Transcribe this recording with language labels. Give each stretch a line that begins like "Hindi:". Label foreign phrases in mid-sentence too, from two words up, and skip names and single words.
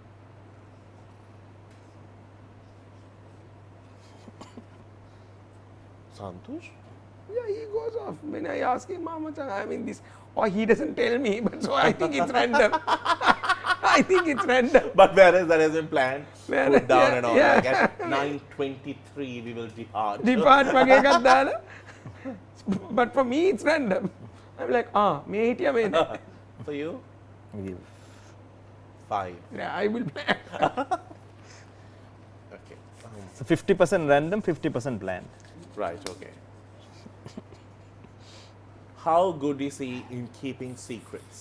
English: Santhush? Yeah, he goes off. When I ask him, Mama Chan, I'm in this, or he doesn't tell me, but so I think it's random. I think it's random. But whereas that has been planned, put down yeah, and all. yeah. Like at 9:23 we will depart.
Sinhala: Depart වගේ එකක් දාලා.
English: But for me, it's random. I'm like,
Sinhala: මේ හිටියා මේ නෑ.
English: For you? Give 5. Yeah, I will plan. Okay. So 50% random, 50% planned. Right, okay. How good is he in keeping secrets?